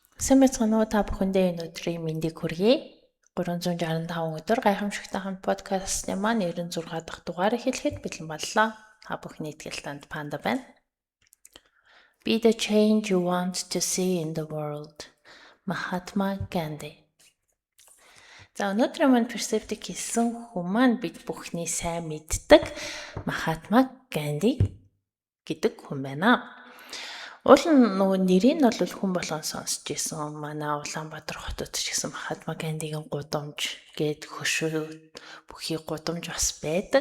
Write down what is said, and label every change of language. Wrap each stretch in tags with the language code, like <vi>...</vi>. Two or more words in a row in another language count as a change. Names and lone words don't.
<mn>Сайн байцгаана уу та бүхэндээ энэ өдрийн мэндийг хүргэе. 365 өдөр гайхамшигтай хамт подкастын маань 96 дахь дугаар эхлэхэд бэлэн боллоо. Та бүхний итгэлтэнд Панда байна.</mn> <en>Be the change you want to see in the world. Mahatma Gandhi.</en> <mn>За өнөөдөр маань персептик хийсэн хүн маань бид бүхний сайн мэддэг Mahatma Gandhi гэдэг хүн байна. Уул нь нөгөө нэрийг нь бол хүн болгон сонсч ирсэн. Манай Улаанбаатар хотод ч гэсэн Mahatma Gandhi-гийн гудамж гээд хөшөө бүхий гудамж бас байдаг.</mn>